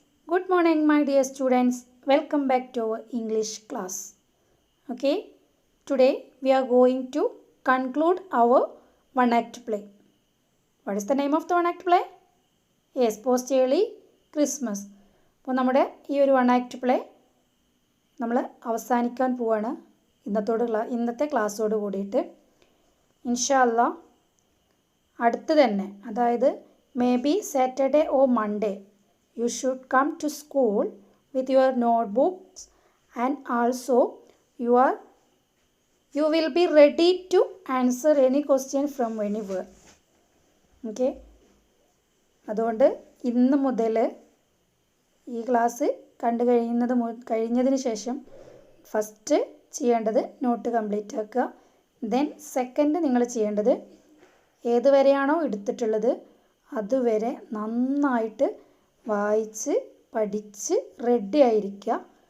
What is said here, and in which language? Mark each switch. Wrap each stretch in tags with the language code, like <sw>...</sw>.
<en>Good morning, my dear students. Welcome back to our English class. Okay, today we are going to conclude our one act play. What is the name of the one act play? Yes, Post Early Christmas.</en> <ml>അപ്പോൾ നമ്മുടെ ഈ ഒരു one act play നമ്മൾ അവസാനിക്കാൻ പോവാണ് ഇന്നത്തെ ക്ലാസ്സോട് കൂടിയിട്ട്. ഇൻഷാ അല്ലാ അടുത്ത് തന്നെ, അതായത്</ml> <en>maybe Saturday or Monday, you should come to school with your notebooks, and also you will be ready to answer any question from anywhere.</en> <ml>Okay, അതുകൊണ്ട് ഇന്ന് മുതൽ ഈ ക്ലാസ് കഴിഞ്ഞതിന് ശേഷം ഫസ്റ്റ് ചെയ്യേണ്ടത് നോട്ട് കംപ്ലീറ്റ് ആക്കുക. ദെൻ സെക്കൻഡ് നിങ്ങൾ ചെയ്യേണ്ടത് ഏതുവരെയാണോ എടുത്തിട്ടുള്ളത് അതുവരെ നന്നായിട്ട് വായിച്ച് പഠിച്ച് റെഡി ആയിരിക്കുക.</ml>